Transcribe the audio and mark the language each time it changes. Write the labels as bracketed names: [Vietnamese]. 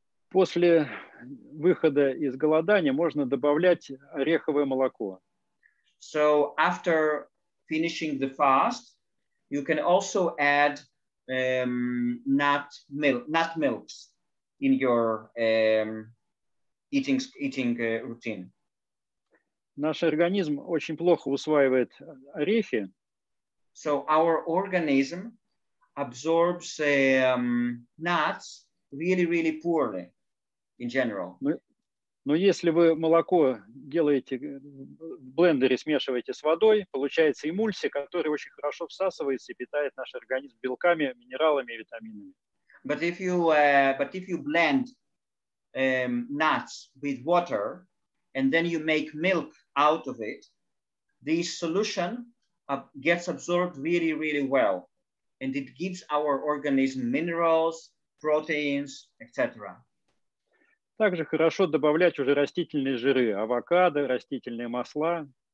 [Russian] После выхода из голодания можно добавлять ореховое молоко. [English] So after finishing the fast, you can also add nut milks in your eating routine. [Russian] Наш организм очень плохо усваивает орехи. [English] So our organism absorbs nuts really poorly in general. [Russian] Но если вы молоко делаете в блендере, смешиваете с водой, получается эмульсия, которая очень хорошо всасывается и питает наш организм белками, минералами и витаминами. [English] But if you blend nuts with water and then you make milk out of it, this solution gets absorbed really well, and it gives our organism minerals, proteins, etc. [Russian] Также хорошо добавлять уже растительные жиры, авокадо, растительные масла.